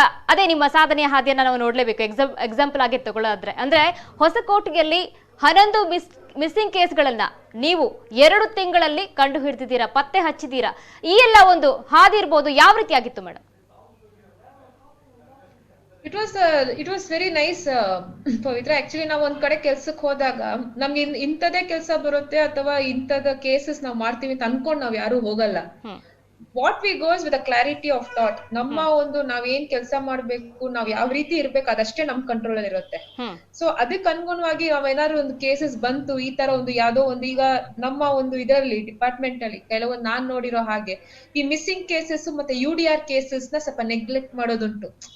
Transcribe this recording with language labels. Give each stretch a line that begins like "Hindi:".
Kannada: ಅದೇ ನಿಮ್ಮ ಸಾಧನೆಯ ಹಾದಿಯನ್ನ ನಾವು ನೋಡ್ಲೇಬೇಕು. ಎಕ್ಸಾಂಪಲ್ ಆಗಿ ತಗೊಳ್ಳೋದ್ರೆ ಅಂದ್ರೆ ಹೊಸಕೋಟೆಯಲ್ಲಿ 11 ಮಿಸ್ಸಿಂಗ್ ಕೇಸ್ಗಳನ್ನ ನೀವು 2 ತಿಂಗಳಲ್ಲಿ ಕಂಡು ಹಿಡಿದಿದ್ದೀರಾ, ಪತ್ತೆ ಹಚ್ಚಿದ್ದೀರಾ. ಈ ಎಲ್ಲ ಒಂದು ಹಾದಿ ಇರ್ಬೋದು, ಯಾವ ರೀತಿ ಆಗಿತ್ತು madam?
English: It was very nice, Pavitra.
Kannada: Actually ನಾವು ಒಂದ್ ಕಡೆ ಕೆಲ್ಸಕ್ಕೆ ಹೋದಾಗ ನಮ್ಗೆ ಇಂಥದೇ ಕೆಲ್ಸ ಬರುತ್ತೆ ಅಥವಾ ಇಂಥದ ಕೇಸಸ್ ನಾವ್ ಮಾಡ್ತೀವಿ ಅಂತ ಅನ್ಕೊಂಡ್ ನಾವ್ ಯಾರು ಹೋಗಲ್ಲ.
English: What we goes with a clarity of thought.
Kannada: ನಮ್ಮ ಒಂದು ನಾವ್ ಏನ್ ಕೆಲಸ ಮಾಡ್ಬೇಕು, ನಾವ್ ಯಾವ ರೀತಿ ಇರ್ಬೇಕು, ಅದಷ್ಟೇ ನಮ್ ಕಂಟ್ರೋಲ್ ಅಲ್ಲಿ ಇರುತ್ತೆ. ಸೊ ಅದಕ್ಕೆ ಅನುಗುಣವಾಗಿ ನಾವೇನಾದ್ರು ಒಂದು ಕೇಸಸ್ ಬಂತು, ಈ ತರ ಒಂದು ಯಾವ್ದೋ ಒಂದು, ಈಗ ನಮ್ಮ ಒಂದು ಇದರಲ್ಲಿ ಡಿಪಾರ್ಟ್ಮೆಂಟ್ ಅಲ್ಲಿ ಕೆಲವೊಂದು ನಾನ್ ನೋಡಿರೋ ಹಾಗೆ ಈ ಮಿಸ್ಸಿಂಗ್ ಕೇಸಸ್ ಮತ್ತೆ UDR ಕೇಸಸ್ ನ ಸ್ವಲ್ಪ ನೆಗ್ಲೆಕ್ಟ್ ಮಾಡೋದುಂಟು.